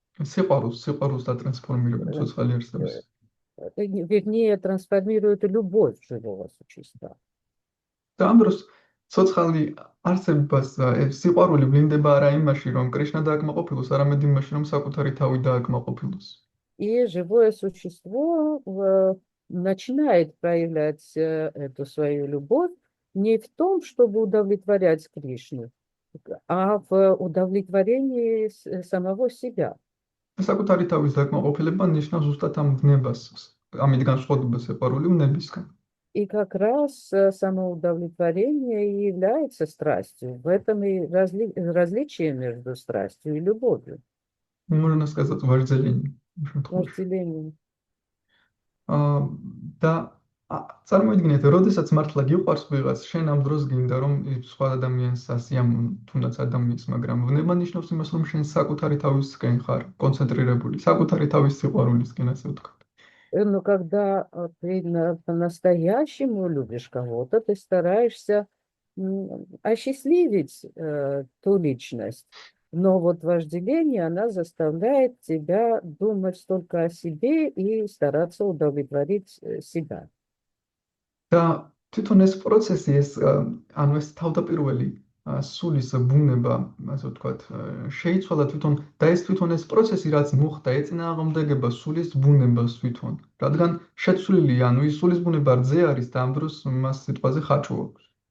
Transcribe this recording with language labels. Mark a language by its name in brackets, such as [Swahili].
[Georgian] სიყვარულს დატრანსფორმირებენ ცოცხალი არსებას. [Russian] Вернее, трансформируют любовь живого существа. [Georgian] და ამ დროს ცოცხალი არსებას სიყვარული ვლინდება არა იმაში, რომ კრიშნა დააკმაყოფილოს, არამედ იმაში, რომ საკუთარი თავი დააკმაყოფილოს. [Russian] И живое существо начинает проявлять эту свою любовь не в том, чтобы удовлетворять Кришну, а в удовлетворении самого себя. [Georgian] საკუთარი თავის დააკმაყოფილება ნიშნავს ზუსტად ამ ბნებას, ამით განსხვავებას სიყვარული ვნებისგან. [Russian] И как раз самоудовлетворение и является страстью. В этом и различие между страстью и любовью. Можно сказать, вожделение. Вожделение. [Georgian] და წარმოიდგინეთ, როდესაც მართლა გიყვარს ვიღაც, შენ ამ დროს გინდა რომ სხვა ადამიანს ასიამოვნო, თუნდაც ადამიანს, მაგრამ ვნება ნიშნავს იმას, რომ შენ საკუთარი თავისკენ ხარ კონცენტრირებული, საკუთარი თავის სიყვარულისკენ, ასე ვთქვათ. [Russian] Но когда ты по-настоящему любишь кого-то, ты стараешься осчастливить ту личность. Но вот вожделение, она заставляет тебя думать только о себе и стараться удовлетворить себя. [Georgian] და თვითონ ეს პროცესი, ანუ ეს თავდაპირველი სულის ბუნება, ასე ვთქვათ, შეიცვალა თვითონ და ეს თვითონ ეს პროცესი, რაც მოხდა, ეწინააღმდეგება სულის ბუნებას თვითონ, რადგან შეცვლილი, ანუ ის სულის ბუნება რძე არის და ამ დროს მას სიტყვაზე ხაჭო აქვს.